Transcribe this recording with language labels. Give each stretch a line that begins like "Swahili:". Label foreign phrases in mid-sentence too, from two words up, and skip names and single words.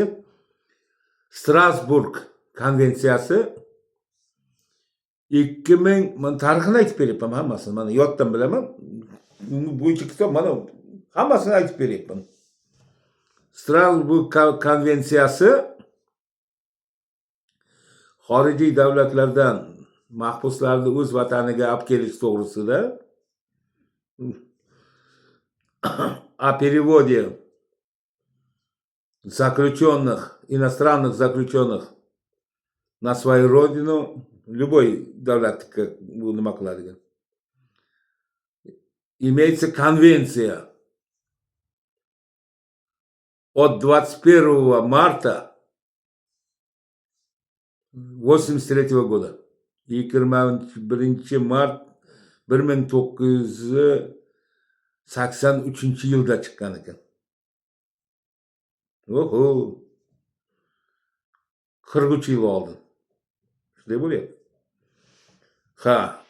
Uzbek: Strasburg konvensiyasi 2000, men tarixini aytib beryapman hammasini, mana yoddan bilaman. Bo'yicha kitob, mana hammasini aytib beryapman. Strasburg konvensiyasi xorijiy davlatlardan mahbuslarni o'z vataniga olib kelish to'g'risida
Russian: о переводе заключенных, иностранных заключенных на свою родину, любой
Uzbek: davlatga bu nima qiladigan.
Russian: Имеется конвенция от 21 марта 83 года.
Uzbek: 21 mart 1983 yilda chiqqan ekan. Oho. 43 yil oldin. Shunday bo'lyapti. Ha.